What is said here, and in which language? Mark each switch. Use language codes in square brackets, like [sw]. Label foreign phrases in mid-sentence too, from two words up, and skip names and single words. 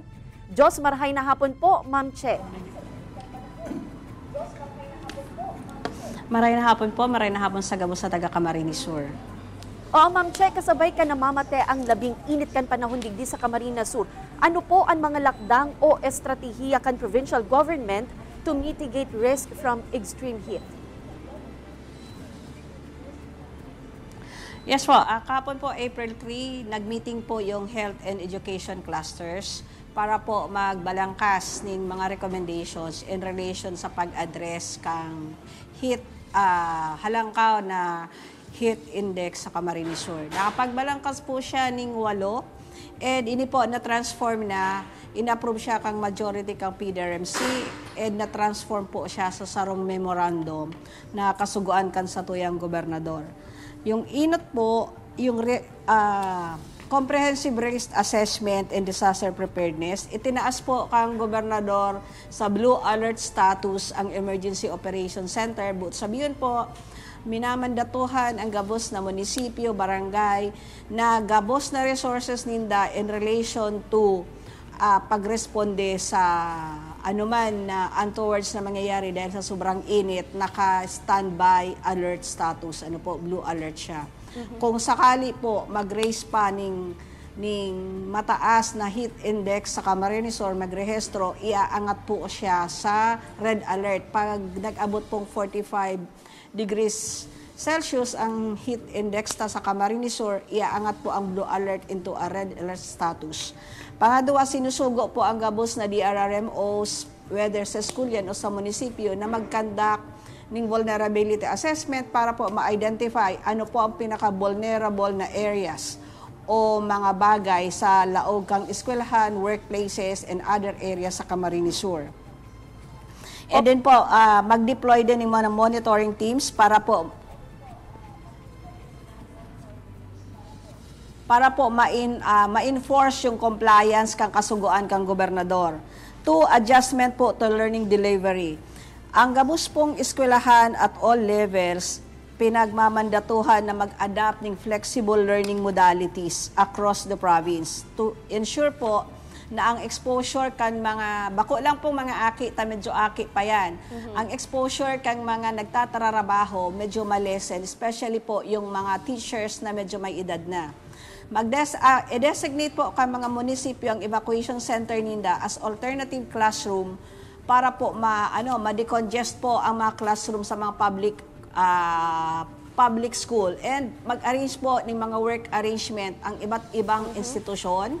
[bik] Diyos marhay na hapon po, Ma'am Che. Maray na hapon sa gabos sa taga Camarines Sur. Oo, Ma'am Che, kasabay ka namamate ang labing init kan panahon digdi sa Camarines Sur. Ano po ang mga lakdang o estratehiya kan provincial government [en] to mitigate risk from extreme heat? [bik] Yes po, kahapon po April 3, nag-meeting po yung [en] health and education clusters [bik] para po magbalangkas ng mga recommendations [en] in relation [bik] sa pag-address kang heat, halangkaw na [en] heat index [bik] sa Camarines Sur. Nakapagbalangkas po siya ng 8 and ini po na-transform na, in-approve siya kang majority kang PDRMC and na-transform po siya sa sarong memorandum na kasuguan kan sa tuyang gobernador. Yung inot po, yung [en] comprehensive risk assessment and disaster preparedness, [bik] itinaas po kang gobernador sa [en] blue alert status [bik] ang Emergency Operations Center. But sabihin po, minamandatuhan ang gabos na munisipyo, barangay, na gabos na resources ninda [en] in relation [bik] to pagresponde sa anuman na untowards na mangyayari dahil sa sobrang init, naka- [en] standby alert status, blue alert [bik] siya. Kung sakali po mag-raise pa ning mataas na [en] heat index [bik] sa Camarines Sur, magrehistro, iaangat po siya sa [en] red alert. [bik] Pag nag-abot pong 45 degrees Celsius ang [en] heat index [bik] sa Camarines Sur, iaangat po ang [en] blue alert into a red alert status. [bik] Pangadwa, sinusugo po ang gabos na DRRMOs, whether sa school yan o sa munisipyo, na mag-conduct ng [en] vulnerability assessment [bik] para po ma-identify ano po ang pinaka-vulnerable na areas o mga bagay sa laog kang eskwelahan, [en] workplaces, and other areas sa Camarines Sur. [bik] And then po, mag-deploy din ng mga [en] monitoring teams [bik] para po ma-enforce yung compliance kang kasuguan kang gobernador. [en] 2, adjustment po to learning delivery. [bik] Ang gabos pong eskwelahan [en] at all levels, [bik] pinagmamandatuhan na mag-adapt ng [en] flexible learning modalities across the province to ensure [bik] po na ang exposure kan mga, bako lang pong mga aki, medyo aki pa yan. Ang exposure kang mga nagtatrabaho, medyo malesen, especially po yung mga teachers na medyo may edad na. I-designate po ka mga munisipyo ang evacuation center ninda as [en] alternative classroom [bik] para po ma-decongest po ang mga classroom sa mga [en] public school [bik] and mag-arrange po ng mga [en] work arrangement [bik] ang iba't ibang institusyon.